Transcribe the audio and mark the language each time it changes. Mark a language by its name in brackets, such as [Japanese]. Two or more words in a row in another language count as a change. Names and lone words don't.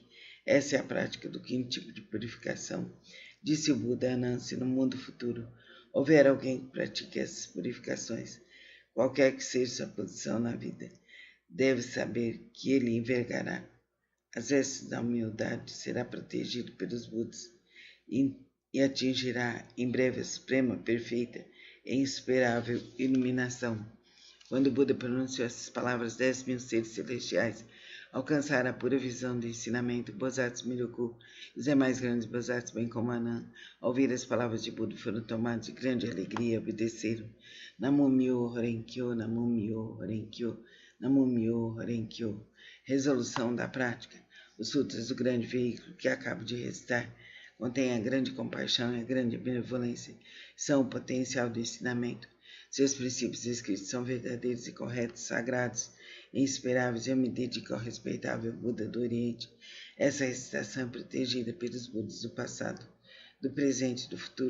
[Portuguese] Essa é a prática do quinto tipo de purificação. Disse o Buda a Anansi: no mundo futuro, houver alguém que pratique essas purificações, qualquer que seja sua posição na vida, deve saber que ele envergará as vestes da humildade, será protegido pelos Budas e atingirá em breve a suprema, perfeita e insuperável iluminação. Quando o Buda pronunciou essas palavras, 10.000 seres celestiais alcançaram a pura visão do ensinamento. Bodhisattva Miroku e os demais grandes Bodhisattvas, bem como Anand, ao ouvir as palavras de Buda, foram tomados de grande alegria e obedeceram. [Japanese] 南無妙法蓮華経、南無妙法蓮華経、南無妙法蓮華経. [Portuguese] Resolução da prática. Os sutras do grande veículo que acabo de recitar contêm a grande compaixão e a grande benevolência, são o potencial do ensinamento. Seus princípios escritos são verdadeiros e corretos, sagrados e insuperáveis. Eu me dedico ao respeitável Buda do Oriente. Essa recitação é protegida pelos Budas do passado, do presente e do futuro.